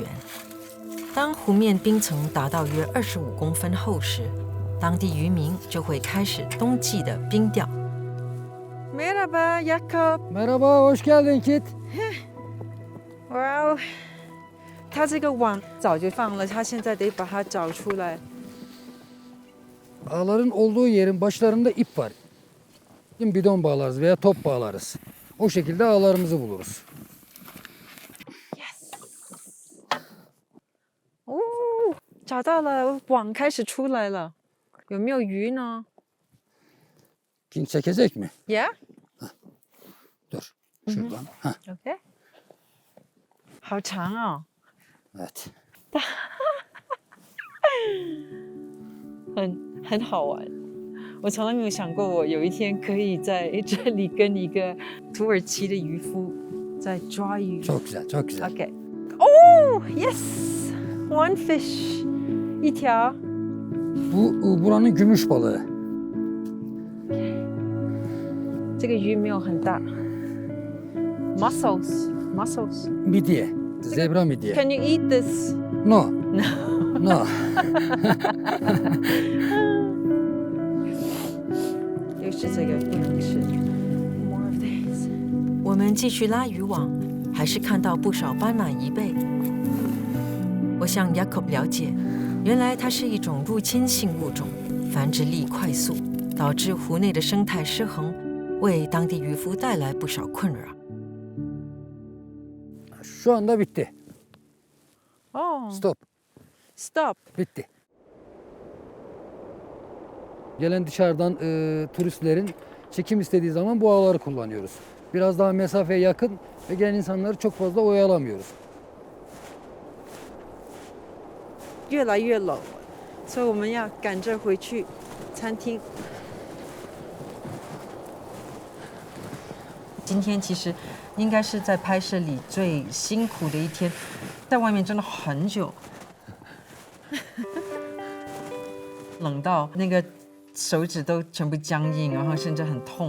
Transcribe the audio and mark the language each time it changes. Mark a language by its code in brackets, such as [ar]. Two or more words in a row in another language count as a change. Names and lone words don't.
[zh] 当湖面冰层达到约25公分厚时，当地渔民就会开始冬季的冰钓。 [tr] Merhaba Jakob。 Merhaba, hoş geldin Kit。 [zh] 哇哦，他这个网早就放了，他现在得把它找出来。 [tr] Ağların olduğu yerin başlarında ip var. Bidon bağlarız veya top bağlarız. O şekilde ağlarımızı buluruz. [zh] 哦，找到了，网开始出来了，有没有鱼呢 [tr] Kin çekecek mi? [en] ？Yeah。 [tr] Dur, şuradan. [zh] OK。好长哦。 [tr] Evet. [zh] 很好玩。我从来没有想过，我有一天可以在这里跟一个土耳其的渔夫在抓鱼。 [tr] Çok güzel, çok güzel. [en] OK。哦 ，yes，one fish， [zh] 一条。 [tr] Bu buranın gümüş balığı. [zh] 这个鱼没有很大。Mussels。 [tr] Midye, zebra midye. [en] Can you eat this? No. No. [zh] 又是这个不能吃。 [en] More of these。 [zh] 我们继续拉渔网，还是看到不少斑马贻贝。我向 Jakob 了解，原来它是一种入侵性物种，繁殖力快速，导致湖内的生态失衡，为当地渔夫带来不少困扰。 [tr] Şu anda bitti. [en] Oh, Stop. stop. [tr] Bitti. Gelen dışarıdan turistlerin çekim istediği zaman bu ağları kullanıyoruz. Biraz daha mesafeye yakın ve gelen insanları çok fazla oyalamıyoruz. [zh] 越来越冷了，所以我们要赶着回去餐厅。今天其实应该是在拍摄里最辛苦的一天，在外面真的很久，冷到那个手指都全部僵硬，然后甚至很痛。